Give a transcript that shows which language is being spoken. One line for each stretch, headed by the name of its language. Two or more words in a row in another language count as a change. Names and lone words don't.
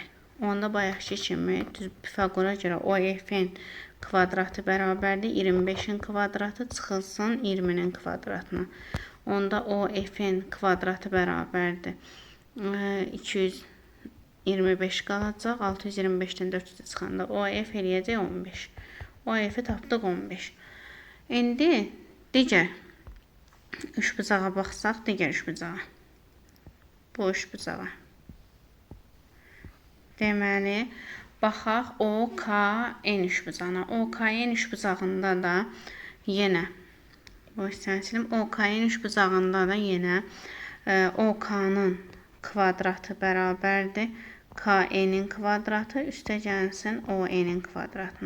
Azerbaijani: Onda bayaqki kimi Pifagora görə OF-in kvadratı bərabərdir. 25-in kvadratı çıxılsın 20-nin kvadratına. Onda OF-in kvadratı bərabərdir. 225 qalacaq. 625-dən 400 çıxanda OF eləyəcək 15. OF-i tapdıq 15. İndi digər üçbucağa baxsaq, digər üçbucağa. Bu üçbucağa. Deməli, baxaq OKN üçbucağına. OKN üçbucağında da yenə OKN üçbucağında da yenə OK-nın kvadratı bərabərdir KE-nin kvadratı üstə gəlsin OE-nin kvadratına.